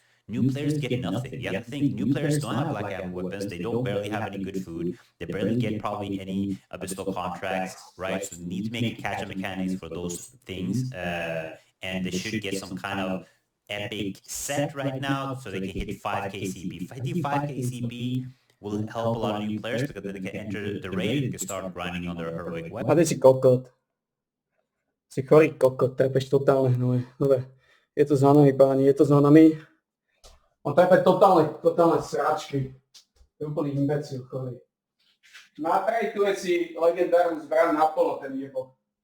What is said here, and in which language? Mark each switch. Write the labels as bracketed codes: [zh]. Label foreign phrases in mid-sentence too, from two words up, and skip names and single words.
[en] New players get nothing. You have to think, new players don't have black ammo weapons, they don't barely have any good food, they barely get probably any abyssal contracts, right? So they need to make catch-up mechanics for those things, and they should get some kind of epic set right now so they can hit 5k CP. 5k CP will help a lot of new players because then they can enter the raid and can start grinding on their heroic weapon. [sk] A ty si kokot. Si chorý kokot, trepeš totálne hnoje. Dobre, je to za nami, páni, je to za nami. On trepe totálne sračky. Je úplný imbecil, chorý. Natrejtuje si legendárnu zbraň na polo, ten jebo.